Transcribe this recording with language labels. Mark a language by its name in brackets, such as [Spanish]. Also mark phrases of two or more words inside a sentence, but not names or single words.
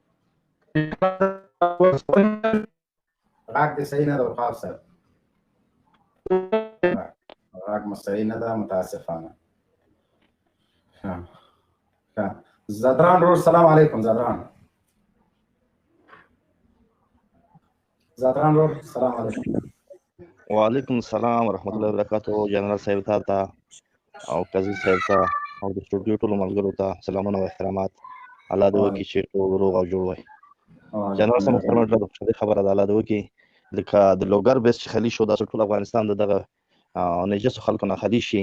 [Pashto] غږ دې صحیح نه ده عقاب صاحب، غږ مو صحیح نه ده متاسفانه. زدران رور [Arabic] سلام علیکم. [Pashto] زدران رور [Arabic] سلام علیکم. وعلیکم السلام ورحمۃ اللہ وبرکاتہ. [Pashto] جنرال صاحب ته او قاضي صاحب ته او د سټوډیو ټولو ملګرو ته سلامونه او احترامات. الله دې وکړي چې ټول روغ او جوړ وي. جنرال صاحب محترم ډېره خوشحالي خبره ده، الله دې وکړي لکه د لوګر بیس چې خالي شو داسې ټول افغانستان د دغه نجسو خلکو نه خالي شي.